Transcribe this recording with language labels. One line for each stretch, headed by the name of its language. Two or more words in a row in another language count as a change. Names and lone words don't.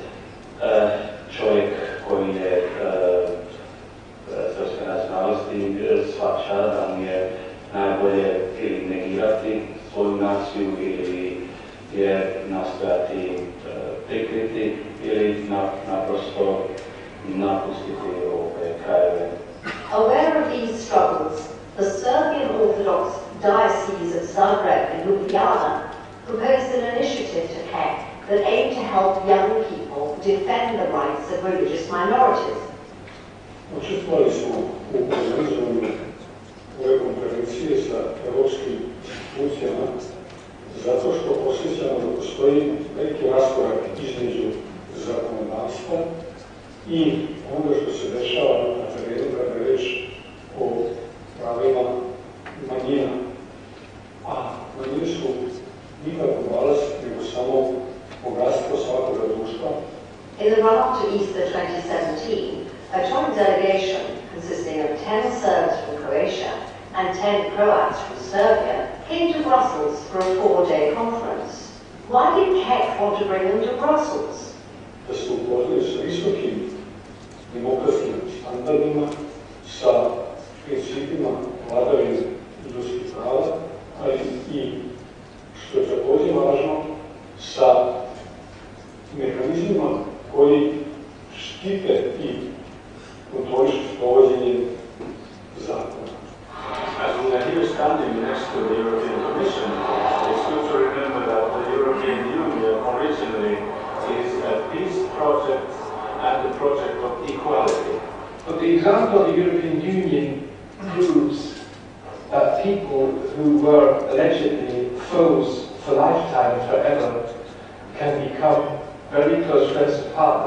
Croatian: Čovjek koji je srpske nacionalnosti shvaća da mu je najbolje ili negirati svoju diskriminaciju ili je nastojati prikriti ili naprosto napustiti ove krajeve.
English: Aware of these struggles, the Serbian Orthodox Diocese of Zagreb and Ljubljana proposed an initiative to CEC that aimed to help young people defend the rights of religious minorities.
Serbian: Učestvovali smo u organizovanju ove konferencije sa evropskim institucijama zato što osjećamo da postoji veliki raskorak između zakonodavstva i onoga što se dešava na terenu kada je reč o pravima manjina. A manjine su nikako balast, nego samo bogatstvo svakoga društva.
English: In the run-up to Easter 2017, a joint delegation consisting of 10 Serbs from Croatia and 10 Croats from Serbia came to Brussels for a 4-day conference. Why did CEC want to bring them to Brussels?
Serbian: Da se upoznaju sa visokim demokratskim standardima, sa principima vladavine ljudskih prava, ali i, što je također važno, sa mehanizmima koji štite i kontrolišu provođenje zakona.
English: As we are here standing next to the European Commission, it's good to remember that the European Union originally is a peace project and a project of equality. But the example of the European Union proves that people who were allegedly foes for lifetime and forever can become very close friends and partners.